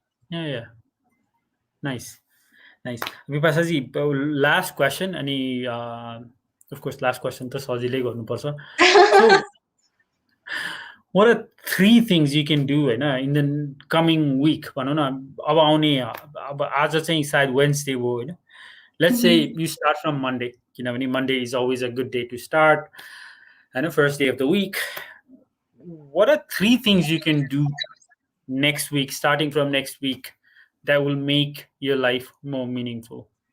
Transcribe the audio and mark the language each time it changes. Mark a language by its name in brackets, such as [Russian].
[English] Yeah. Nice. Bipasha ji, last question, अनि of course last question [Nepali] त सजिलै गर्नुपर्छ. [English] So what are 3 things you can do, हैन, in the coming week? [Nepali] भनौँ न अब आउने अब आज चाहिँ सायद Wednesday हो, हैन. [English] Let's say you start from Monday, किनभने Monday is always a good day to start, and the first day of the week. What are 3 things you can do next week, starting from next week, that will make your life more meaningful?